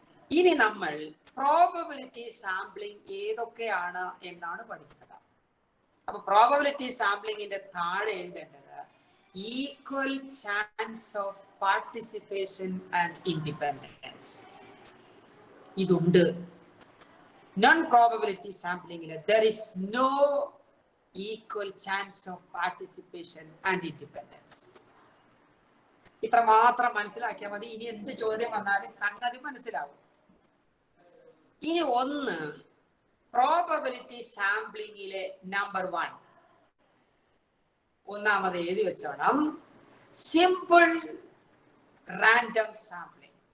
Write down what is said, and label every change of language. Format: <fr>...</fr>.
<ml>ഇനി നമ്മൾ probability sampling ഏതൊക്കെയാണ് എന്നാണ് പഠിക്കുന്നത്. അപ്പൊ പ്രോബബിലിറ്റി സാമ്പിളിംഗിന്റെ താഴെ എഴുതേണ്ടത്</ml> <en>Equal chance of participation and independence.</en> <ml>ഇതുണ്ട്. Non probability സാമ്പിളിംഗിൽ</ml> <en>there is no equal chance of participation and independence.</en> <ml>ഇത്ര മാത്രം മനസ്സിലാക്കിയാൽ മതി. ഇനി എന്ത് ചോദ്യം വന്നാലും സംഗതി മനസ്സിലാവും. ഇനി ഒന്ന് പ്രോബബിലിറ്റി സാമ്പിളിംഗിലെ നമ്പർ 1 ഒന്നാമത് എഴുതി വെച്ചോണം, സിമ്പിൾ റാൻഡം സാമ്പിളിംഗ്.</ml>